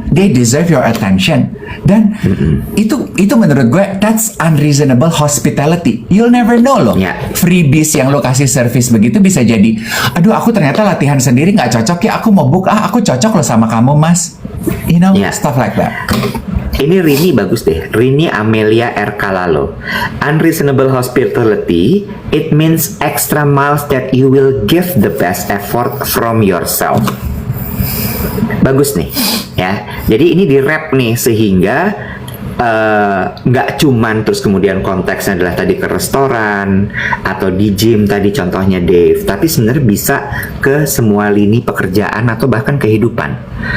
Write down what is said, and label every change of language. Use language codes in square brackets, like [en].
[en] They deserve your attention. [id] Dan itu menurut gue, [en] that's unreasonable hospitality. You'll never know loh. [id] Freebies yang lo kasih service begitu bisa jadi, aduh aku ternyata latihan sendiri nggak cocok ya, aku mau book, aku cocok loh sama kamu mas. [en] You know, stuff like that. [id] Ini Rini bagus deh. Rini Amelia R. Kalalo. [en] Unreasonable hospitality, it means extra miles that you will give the best effort from yourself. [id] Bagus nih ya. Jadi ini di wrap nih sehingga nggak cuman terus kemudian konteksnya adalah tadi ke restoran atau di gym tadi contohnya Dave, tapi sebenarnya bisa ke semua lini pekerjaan atau bahkan kehidupan.